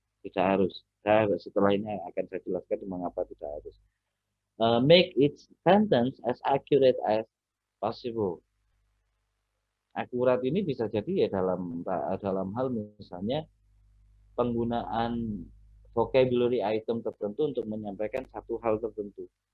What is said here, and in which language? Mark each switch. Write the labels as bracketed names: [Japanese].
[Indonesian] Setelah ini akan saya jelaskan mengapa tidak harus. [English] Make its sentence as accurate as possible. [Indonesian] Akurat ini bisa jadi ya dalam hal misalnya penggunaan vocabulary item tertentu untuk menyampaikan satu hal tertentu.